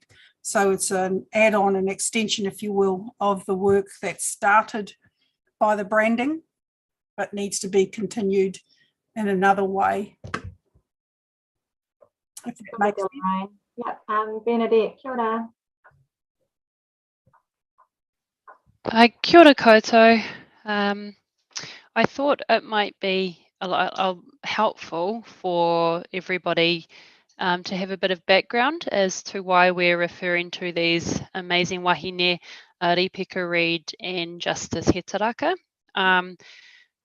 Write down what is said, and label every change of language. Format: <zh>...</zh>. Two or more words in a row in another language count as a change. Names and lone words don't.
<en>So it's an add-on, an extension, if you will, of the work that started by the branding, but needs to be continued in another way. If that makes sense. Yep, Bernadette,</en> <mi>kia ora. Kia ora koutou.</mi> <en>I thought it might be a lot helpful for everybody to have a bit of background as to why we're referring to these amazing wahine, Ripeka Reid and Justice Hetaraka.</en>